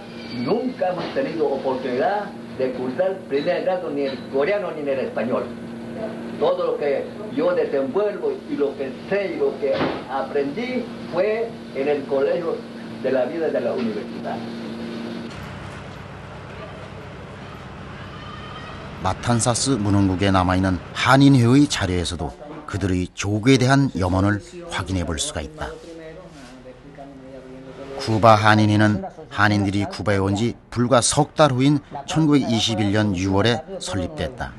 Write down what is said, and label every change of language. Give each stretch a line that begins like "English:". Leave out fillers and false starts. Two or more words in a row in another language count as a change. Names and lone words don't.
Spanish: Nunca hemos tenido oportunidad de cursar primer grado ni el coreano ni el español. Todo lo que yo desenvuelvo y lo que sé y lo que aprendí fue en el colegio de la vida de la universidad.
Korean: 마탄사스 문흥국에 남아있는 한인회의 자료에서도 그들의 조국에 대한 염원을 확인해 볼 수가 있다. 쿠바 한인회는 한인들이 쿠바에 온 지 불과 석 달 후인 1921년 6월에 설립됐다.